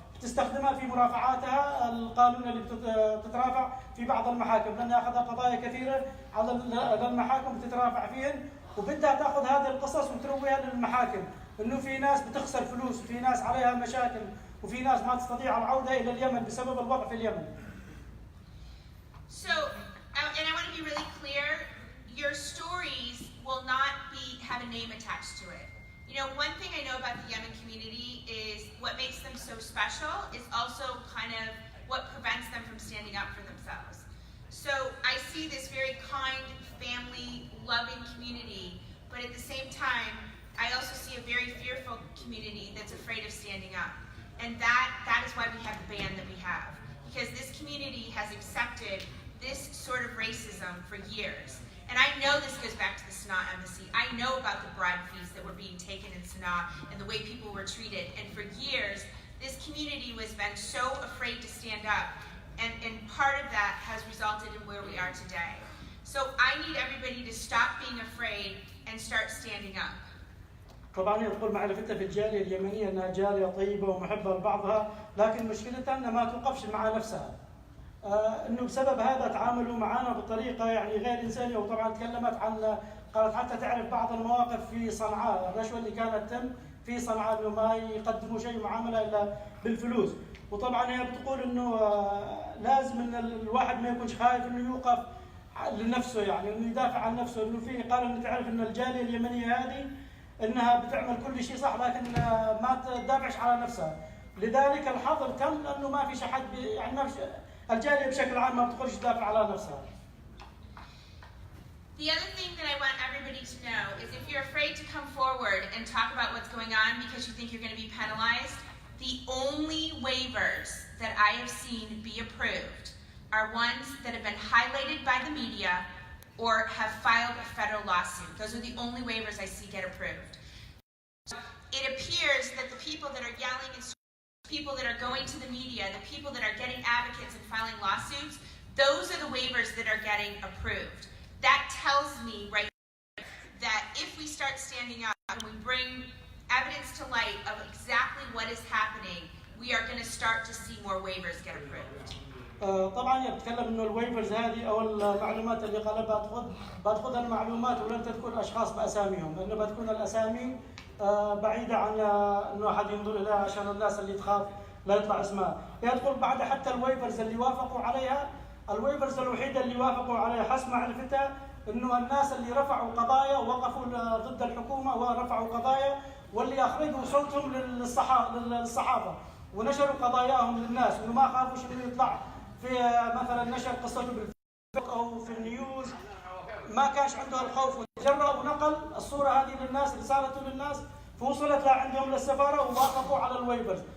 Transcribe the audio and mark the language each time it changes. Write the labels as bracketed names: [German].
[Arabic] بتستخدمها في مرافعاتها القانون اللي بتترافع في بعض المحاكم، لأنها أخذت قضايا كثيرة على المحاكم بتترافع فيهن، وبدها تأخذ هذه القصص وترويها للمحاكم إنه في ناس بتخسر فلوس وفي ناس عليها مشاكل وفي ناس ما تستطيع العودة إلى اليمن بسبب الوضع في اليمن. [English] So, and I want to be really clear, your stories will not have a name attached to it. You know, one thing I know about the Yemen community is what makes them so special is also kind of what prevents them from standing up for themselves. So I see this very kind, family, loving community, but at the same time, I also see a very fearful community that's afraid of standing up. And that is why we have the ban that we have. Because this community has accepted this sort of racism for years. And I know this goes back to the Sana'a embassy. I know about the bribe fees that were being taken in Sana'a and the way people were treated. And for years, this community has been so afraid to stand up. And part of that has resulted in where we are today. So I need everybody to stop being afraid and start standing up. [Arabic] طبعا هي تقول معرفتها في الجاليه اليمنيه انها جاليه طيبه ومحبه لبعضها، لكن مشكلتها انها ما توقفش مع نفسها. انه بسبب هذا تعاملوا معنا بطريقه يعني غير انسانيه، وطبعا تكلمت عن قالت حتى تعرف بعض المواقف في صنعاء، الرشوه اللي كانت تتم في صنعاء انه ما يقدموا شيء معامله الا بالفلوس، وطبعا هي بتقول انه لازم ان الواحد ما يكونش خايف انه يوقف لنفسه، يعني انه يدافع عن نفسه، انه في قال انه تعرف ان الجاليه اليمنيه هذه انها بتعمل كل شيء صح لكن ما تدافعش على نفسها، لذلك الحظر تم لانه ما فيش احد يعني ما فيش الجاليه بشكل عام ما بتقدرش تدافع على نفسها. [English] The other thing that I want everybody to know is if you're afraid to come forward and talk about what's going on because you think you're going to be penalized, the only waivers that I have seen be approved are ones that have been highlighted by the media or have filed a federal lawsuit. Those are the only waivers I see get approved. It appears that the people that are yelling and people that are going to the media, the people that are getting advocates and filing lawsuits, those are the waivers that are getting approved. That tells me right that if we start standing up and we bring evidence to light of exactly what is happening, we are going to start to see more waivers get approved. [Arabic] طبعا يتكلم انه الويفرز هذه او المعلومات اللي قالها بتاخذ المعلومات ولن تذكر اشخاص باساميهم، لانه بتكون الاسامي بعيده عن انه احد ينظر اليها عشان الناس اللي تخاف لا يطلع اسمها. يدخل بعد حتى الويفرز اللي وافقوا عليها، الويفرز الوحيده اللي وافقوا عليها حسب معرفتها انه الناس اللي رفعوا قضايا ووقفوا ضد الحكومه ورفعوا قضايا واللي اخرجوا صوتهم للصحافه ونشروا قضاياهم للناس وانه ما خافوش انه يطلع في مثلا نشر قصته بالفيسبوك او في النيوز، ما كانش عنده الخوف وتجرأ ونقل الصوره هذه للناس، رسالته للناس فوصلت لعندهم للسفاره ووافقوا على الويفرز.